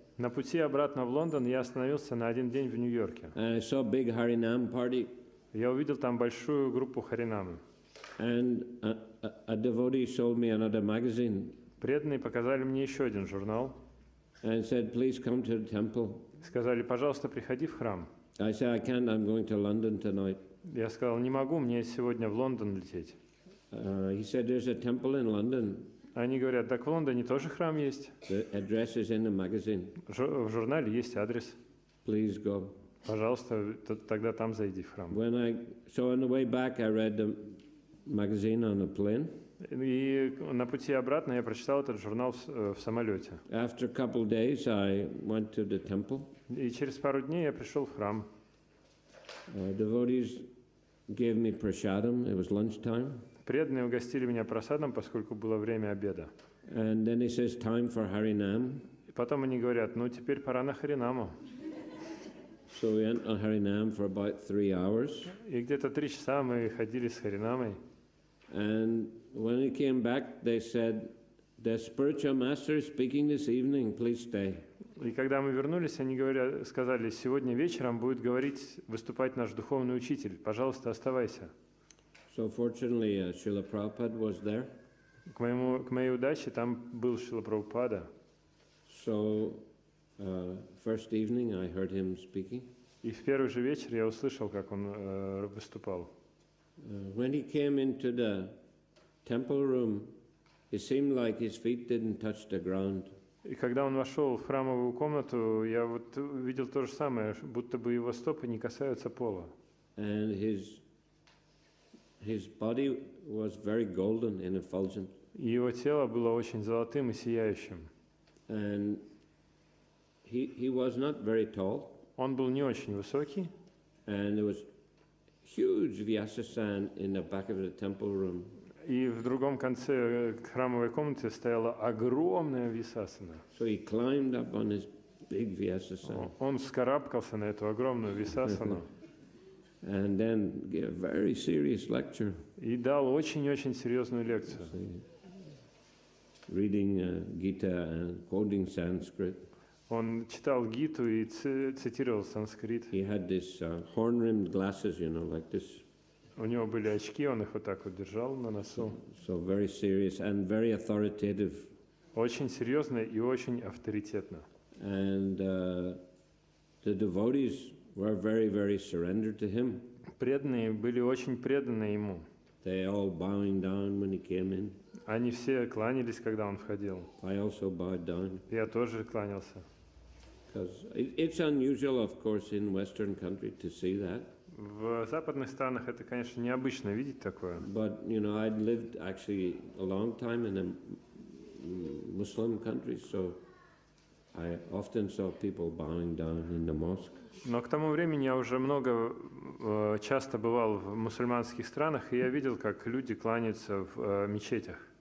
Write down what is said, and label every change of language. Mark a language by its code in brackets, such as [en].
[ru] На пути обратно в Лондон я остановился на один день в Нью-Йорке. [en] And I saw a big Harinam party. [ru] Я увидел там большую группу харинамы. [en] And a devotee showed me another magazine. [ru] Преданные показали мне еще один журнал. [en] And said, please come to the temple. [ru] Сказали, пожалуйста, приходи в храм. [en] I said, I can't, I'm going to London tonight. [ru] Я сказал, не могу, мне сегодня в Лондон лететь. [en] He said, there's a temple in London. [ru] Они говорят, так в Лондоне тоже храм есть. [en] The address is in the magazine. [ru] В журнале есть адрес. [en] Please go. [ru] Пожалуйста, тогда там зайди в храм. [en] So on the way back, I read the magazine on the plane. [ru] И на пути обратно я прочитал этот журнал в самолете. [en] After a couple of days, I went to the temple. [ru] И через пару дней я пришел в храм. [en] Devotees gave me prasadam. It was lunchtime. [ru] Преданные угостили меня просадом, поскольку было время обеда. [en] And then he says, time for Harinam. [ru] И потом они говорят, ну теперь пора на харинаму. [en] So we went on Harinam for about 3 hours. [ru] И где-то 3 часа мы ходили с харинамой. [en] And when we came back, they said, the spiritual master is speaking this evening, please stay. [ru] И когда мы вернулись, они сказали, сегодня вечером будет выступать наш духовный учитель, пожалуйста, оставайся. [en] So fortunately, Srila Prabhupada was there. [ru] К моей удаче там был Шрила Прабхупада. [en] So first evening, I heard him speaking. [ru] И в первый же вечер я услышал, как он выступал. [en] When he came into the temple room, it seemed like his feet didn't touch the ground. [ru] И когда он вошел в храмовую комнату, я вот видел то же самое, будто бы его стопы не касаются пола. [en] And his body was very golden and effulgent. [ru] И его тело было очень золотым и сияющим. [en] And he was not very tall. [ru] Он был не очень высокий. [en] And there was huge vyasasana in the back of the temple room. [ru] И в другом конце храмовой комнаты стояла огромная висасана. [en] So he climbed up on his big vyasasana. [ru] Он вскарабкался на эту огромную висасану. [en] And then gave a very serious lecture. [ru] И дал очень-очень серьезную лекцию. [en] Reading Gita and quoting Sanskrit. [ru] Он читал Гиту и цитировал санскрит. [en] He had this horn-rimmed glasses, like this. [ru] У него были очки, он их вот так вот держал на носу. [en] So very serious and very authoritative. [ru] Очень серьезно и очень авторитетно. [en] And the devotees were very, very surrendered to him. [ru] Преданные были очень преданы ему. [en] They all bowing down when he came in. [ru] Они все кланялись, когда он входил. [en] I also bowed down. [ru] Я тоже кланялся. [en] Because it's unusual, of course, in Western country to see that. [ru] В западных странах это, конечно, необычно видеть такое. [en] But I'd lived actually a long time in a Muslim country, so I often saw people bowing down in the mosque. [ru] Но к тому времени я уже часто бывал в мусульманских странах, и я видел, как люди кланяются в мечетях.